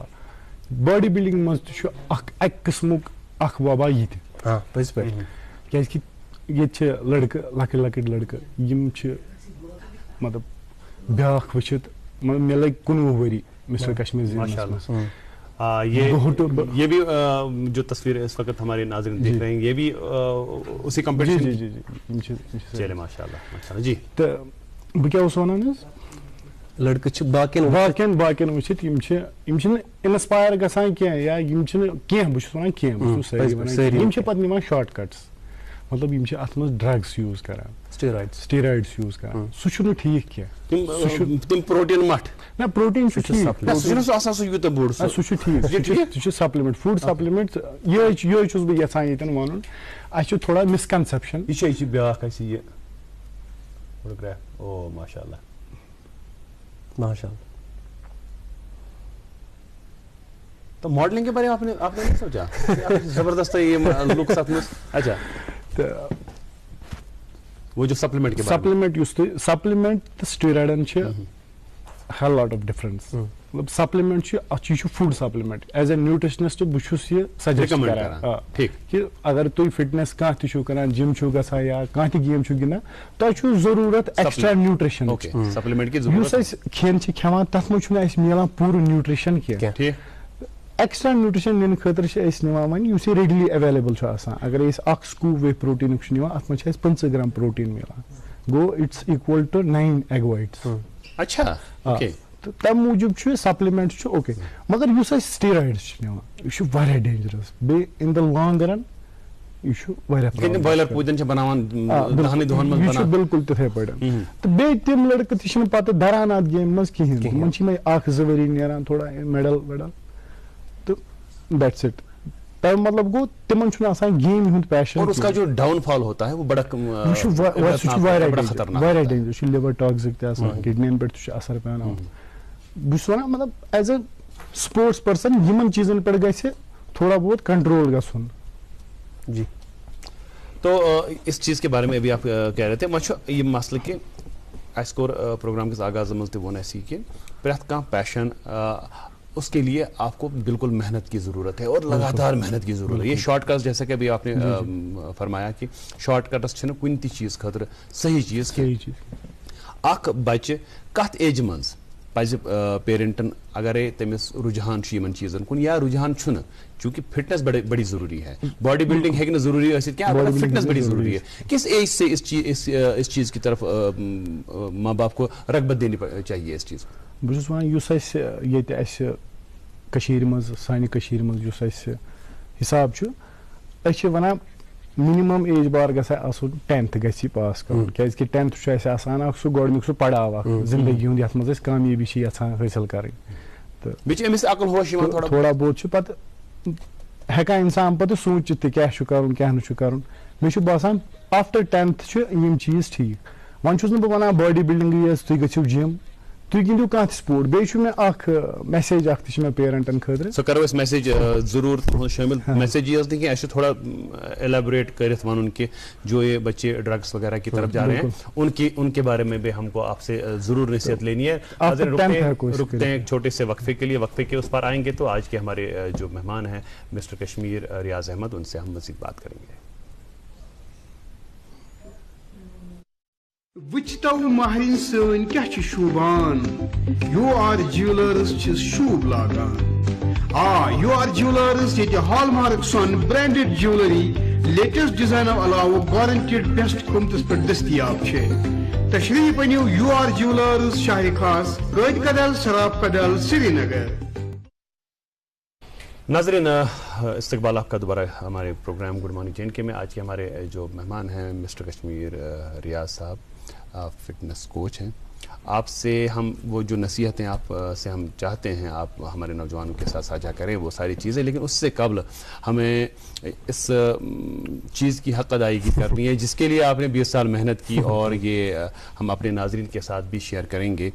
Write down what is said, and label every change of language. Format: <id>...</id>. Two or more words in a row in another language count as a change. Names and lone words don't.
<en>body building</en> <ks>منٛز تہِ چھُ اکہِ قٕسمُک اکھ وبا ییٚتہِ, پٔزۍ پٲٹھۍ, کیازِ کہِ ییٚتہِ چھِ لڑکہٕ لۄکٕٹۍ لۄکٕٹۍ لڑکہٕ یِم چھِ مطلب بیاکھ وٕچھِتھ مےٚ لٔگۍ 19 ؤری مِثال کشمیٖر زینس منٛز.</ks> <ur>یہ بھی جو تصویر اس وقت ہمارے ناظرین دیکھ رہے ہیں یہ بھی اسی کمپٹیشن. جی چلے ماشاءاللہ. جی</ur> <ks>تہٕ بہٕ کیٛاہ اوسُس وَنان حظ, لڑکہٕ چھِ باقین وٕچھِتھ یِم چھِنہٕ اِنسپایر گژھان کینٛہہ, یا یِم چھِنہٕ کینٛہہ, بہٕ چھُس وَنان کینٛہہ, بہٕ چھُس سٲری وَنان یِم چھِ پَتہٕ نِوان</ks> <en>short cuts,</en> <ks>مطلب یِم چھِ اَتھ منٛز</ks> <en>drugs use</en> <ks>کران,</ks> <en>steroids use</en> <ks>کران. سُہ چھُنہٕ ٹھیٖک کینٛہہ. تِم پروٹین مٹھ نہ پروٹین چھُ ٹھیٖک, سُہ چھُ ٹھیٖک, سُہ چھُ سپلمنٹ,</ks> <en>food supplement.</en> <ks>یِہوے چھُس بہٕ یژھان ییٚتٮ۪ن وَنُن. اَسہِ چھُ تھوڑا مِسکَنسیپشن. یہ چھِ بیاکھ اَسہِ یہِ فوٹوگراف. او ماشاءاللہ ماشاءاللہ.</ks> <ur>تو ماڈلنگ کے بارے میں آپ نے نہیں سوچا؟ زبردست ہے یہ لک ساتھ میں. اچھا, وہ جو سپلیمنٹ کے</ur> <ks>سپلمنٹ یُس تُہۍ سپلمنٹ تہٕ سٹیرایڈن چھِ</ks> <en>hell lot of difference.</en> <ks>مطلب سپلمنٹ چھُ اَتھ یہِ چھُ</ks> <en>food supplement. as a nutritionist</en> <ks>بہٕ چھُس یہِ سجیسٹ کران کہِ اگر تُہۍ فٹنس کانٛہہ تہِ چھُو کران, جم چھُو گژھان یا کانٛہہ تہِ گیم چھُو گِنٛدان, تۄہہِ چھُو ضروٗرت</ks> <en>extra nutrition.</en> <ks>یُس أسۍ کھٮ۪ن چھِ کھٮ۪وان تتھ منٛز چھُنہٕ اَسہِ میلان پوٗرٕ نیوٹرشن کینٛہہ.</ks> <en>extra nutrition</en> <ks>نِنہٕ خٲطرٕ چھِ أسۍ نِوان وۄنۍ یُس یہِ</ks> <en>readily available</en> <ks>چھُ آسان. اگر أسۍ اکھ</ks> <en>scoop whey</en> <ks>پروٹیٖنُک چھِ نِوان, اتھ منٛز چھِ اَسہِ 50 گرام پروٹیٖن میلان. گوٚو</ks> <en>it's equal to 9 egg whites.</en> <ks>اچھا, تہٕ تمہِ موٗجوٗب چھُ سپلمنٹ چھُ اوکے, مگر یُس أسۍ سٹیرایڈس چھِ نِوان یہِ چھُ واریاہ ڈینجرس. بیٚیہِ</ks> <en>in the long run</en> <ks>یہِ چھُ واریاہ بویلر پوٗتٮ۪ن چھِ بناوان یہِ چھُ بِلکُل تِتھٕے پٲٹھۍ. تہٕ بیٚیہِ تِم لڑکہٕ تہِ چھِنہٕ پتہٕ دران اتھ گیمہِ منٛز کِہینۍ. تِمن چھِ یِمے 1-2 ؤری نیران تھوڑا میڈل ویڈل تہٕ</ks> <en>that's it.</en> <ks>تَمیُک مطلب گوٚو تِمن چھُنہٕ آسان گیمہِ ہُنٛد پیشن.</ks> <ur>اور اس کا جو ڈاؤن فال ہوتا ہے وہ بڑا</ur> <ks>واریاہ ڈینجر چھُ.</ks> <en>liver toxic</en> <ks>تہِ آسان, کڈنین پٮ۪ٹھ تہِ چھُ اثر پیٚوان. بہٕ چھُس وَنان مطلب</ks> <en>as a sports person</en> <ks>یِمن چیٖزن پٮ۪ٹھ گژھِ تھوڑا بہت کنٹرول گژھُن.</ks> <ur>جی, تو اس چیز کے بارے میں ابھی آپ کہہ رہے تھے</ur> <ks>وۄنۍ یہ مسئلہ کہ اَسہِ کوٚر پروگرام کِس آغازس منٛز تہِ ووٚن اَسہِ یہِ کہ پرٛٮ۪تھ کانٛہہ پیشن</ks> <ur>اس کے لیے آپ کو بالکل محنت کی ضرورت ہے اور لگاتار محنت کی ضرورت ہے. یہ</ur> <en>short cuts</en> <ur>جیسا کہ ابھی آپ نے فرمایا کہ</ur> <en>short cuts</en> <ks>چھنہٕ کُنہِ تہِ چیٖز خٲطرٕ صحیح چیٖز کینٛہہ. اکھ بچہِ کتھ ایجہِ منٛز پزِ پیرنٹن اگرے تٔمِس رُجحان چھُ یِمن چیٖزن کُن یا رُجحان چھُنہٕ,</ks> <ur>چونکہ فٹنس بڑی ضروری ہے,</ur> <en>body building</en> <ks>ہیٚکہِ نہٕ ضروری ٲسِتھ کینٛہہ,</ks> <ur>فٹنس بڑی ضروری ہے. کس ایج سے اس چیز کی طرف ماں باپ کو رغبت دینی چاہیے اس چیز کو؟</ur> <ks>بہٕ چھُس وَنان یُس اَسہِ ییٚتہِ اَسہِ کٔشیٖرِ منٛز سانہِ کٔشیٖرِ منٛز یُس اَسہِ حِساب چھُ, أسۍ چھِ وَنان</ks> <en>minimum age bar</en> <ks>گژھِ آسُن 10th گژھِ یہِ پاس کَرُن. کیازِ کہِ 10th چھُ اَسہِ آسان اکھ سُہ گۄڈٕنیُک سُہ پڑاو اکھ زندگی ہُنٛد یتھ منٛز أسۍ کامیٲبی چھِ یژھان حٲصِل کَرٕنۍ. تہٕ بیٚیہِ چھِ أمِس عقل ہوش یِوان تھوڑا بہت چھُ پتہٕ ہٮ۪کان اِنسان پتہٕ سوٗنٛچِتھ تہِ کیاہ چھُ کَرُن کیاہ نہٕ چھُ کَرُن. مےٚ چھُ باسان آفٹر 10th چھِ یِم چیٖز ٹھیٖک. وۄنۍ چھُس نہٕ بہٕ وَنان باڈی بِلڈِنٛگٕے یٲژ تُہۍ گٔژھِو جِم, تُہۍ گِنٛدِو کانٛہہ تہِ سپورٹ. بیٚیہِ چھُ مےٚ اکھ میسیج اکھ تہِ چھِ مےٚ پیرنٹن خٲطرٕ. سو کرو اس میسیج ضرور تُہُنٛد شٲمِل.</ks> <ur>میسیج یہ نہیں کہ ایسے تھوڑا ایلیبوریٹ کرت ون کہ جو یہ بچے ڈرگس وغیرہ کی طرف جا رہے ہیں ان کے بارے میں بھی ہم کو آپ سے ضرور نصیحت لینی ہے. رکتے ہیں ایک چھوٹے سے وقفے کے لیے. وقفے کے اس پر آئیں گے تو آج کے ہمارے جو مہمان ہیں مسٹر کشمیر ریاض احمد, ان سے ہم مزید بات کریں گے.</ur> <ks>وچتو ماہرین سن کیا چھ شوبان, یو آر جیولرز چھ شوب لاگان. یو آر جیولرز یہ ہال مارک سن</ks> <en>branded jewellery latest design</en> <ks>علاوہ</ks> <en>guaranteed best</en> <ks>قیمتس پہ دستیاب چھ. تشریف انیو یو آر جیولرز شاہ خاص, قائد کدل, سراب کدل, سری نگر.</ks> <ur>ناظرین, استقبال آپ کا دوبارہ ہمارے پروگرام گڈ مارننگ جے کے میں. آج کے ہمارے جو مہمان ہیں مسٹر کشمیر ریاض صاحب,</ur> <en>fitness coach</en> <ur>ہیں. آپ سے ہم وہ جو نصیحتیں آپ سے ہم چاہتے ہیں آپ ہمارے نوجوانوں کے ساتھ ساجھا کریں وہ ساری چیزیں, لیکن اس سے قبل ہمیں اس چیز کی حق ادائیگی کرنی ہے جس کے لیے آپ نے 20 سال محنت کی, اور یہ ہم اپنے ناظرین کے ساتھ بھی شیئر کریں گے.</ur>